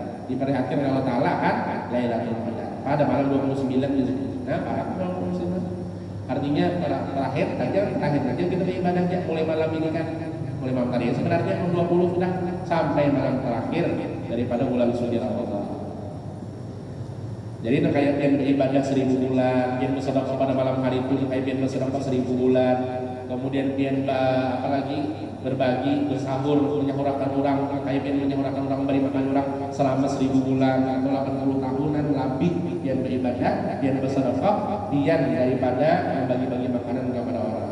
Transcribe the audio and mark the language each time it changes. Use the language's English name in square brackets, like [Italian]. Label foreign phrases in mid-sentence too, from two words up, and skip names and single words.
[Indonesian] Diperlihatkan oleh Allah Ta'ala kan Lailatul Qadar pada malam 29 disebut. Nah, pada 29. Artinya terakhir aja kita beribadahnya mulai malam ini kan, mulai malam tadi sebenarnya malam 20 sudah sampai malam terakhir daripada bulan suci Ramadan. Jadi itu kayak pian beribadah 1000 bulan, pian bersedekah pada malam hari itu kayak pian bersedekah 1000 bulan. Kemudian pian apalagi berbagi, bersahur, menyahurakan orang, kayak pian menyahurakan orang, beri makan orang selama 1000 bulan atau 80 tahunan lebih pian beribadah, pian bersedekah, pian daripada bagi-bagi makanan kepada orang.